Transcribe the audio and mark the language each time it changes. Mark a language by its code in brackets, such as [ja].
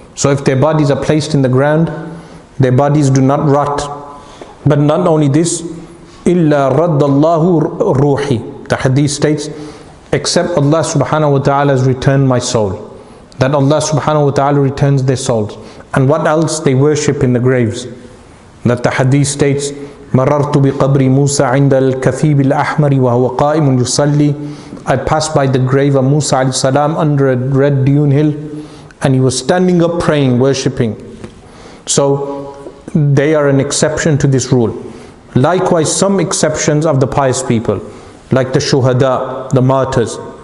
[en] So if their bodies are placed in the ground, their bodies do not rot. But not only this, [ar] إِلَّا رَدَّ اللَّهُ رُوحِي. [en] The hadith states, except Allah subhanahu wa ta'ala has returned my soul. That Allah subhanahu wa ta'ala returns their souls. And what else? They worship in the graves. That the hadith states, [ar] مَرَرْتُ بِقَبْرِ مُوسَى عِنْدَ الْكَثِيبِ الْأَحْمَرِ وَهُوَ قَائِمٌ يُصَلِّي. [en] I passed by the grave of Musa alayhi salam under a red dune hill, and he was standing up praying, worshipping. So they are an exception to this rule. Likewise, some exceptions of the pious people, like the shuhada, the martyrs.